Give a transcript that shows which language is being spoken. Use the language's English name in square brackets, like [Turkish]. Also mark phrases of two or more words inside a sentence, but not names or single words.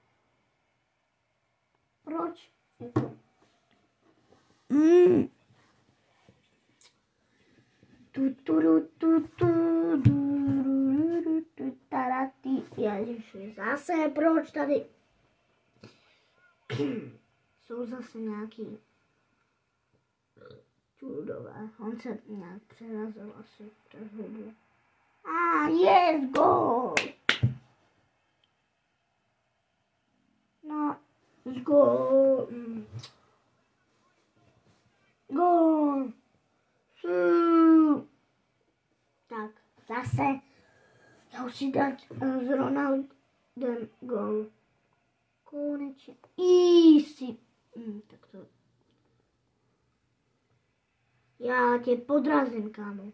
[Czech] Proč? Jako. Ježiši, zase proč tady? Jsou zase nějaký čudové. On se nějak přerazil asi přes hubu. [English] Yes, goal! No, goal. Goal. [Czech] Tak, zase. Já už si dát s Ronaldem goal. Konečně. Easy. Tak to. Já tě podrazím, kámo.